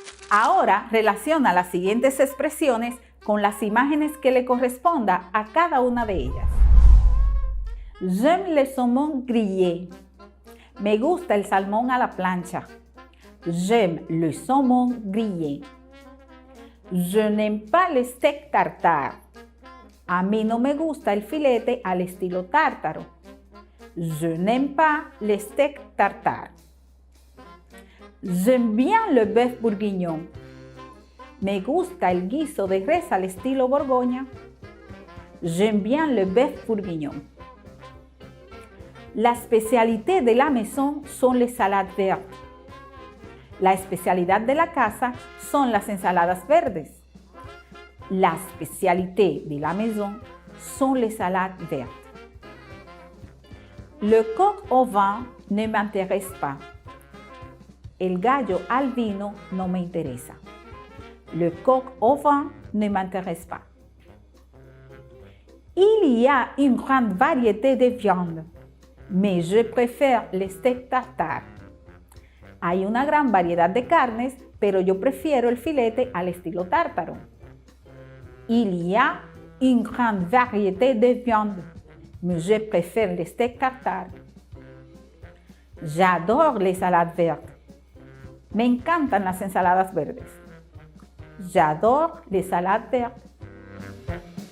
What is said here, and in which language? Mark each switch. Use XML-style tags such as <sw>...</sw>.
<es>Ahora relaciona las siguientes expresiones con las imágenes que le corresponda a cada una de ellas.</es> <fr>J'aime le saumon grillé.</fr> <es>Me gusta el salmón a la plancha.</es> <fr>J'aime le saumon grillé. Je n'aime pas le steak tartare.</fr> <es>A mí no me gusta el filete al estilo tártaro.</es> <fr>Je n'aime pas le steak tartare. J'aime bien le bœuf bourguignon.</fr> <es>Me gusta el guiso de res al estilo Borgoña.</es> <fr>J'aime bien le bœuf bourguignon. La spécialité de la maison sont les salades vertes.</fr> <es>La especialidad de la casa son las ensaladas verdes.</es> <fr>La spécialité de la maison sont les salades vertes. Le coq au vin ne m'intéresse pas.</fr> <es>El gallo al vino no me interesa.</es> <fr>Le coq au vin ne m'intéresse pas. Il y a une grande variété de viandes, mais je préfère le steak tartare.</fr> <es>Hay una gran variedad de carnes, pero yo prefiero el filete al estilo tártaro.</es> <fr>Il y a une grande variété de viandes, mais je préfère le steak tartare. J'adore les salades vertes.</fr> <es>Me encantan las ensaladas verdes.</es> <fr>J'adore les salades vertes.</fr>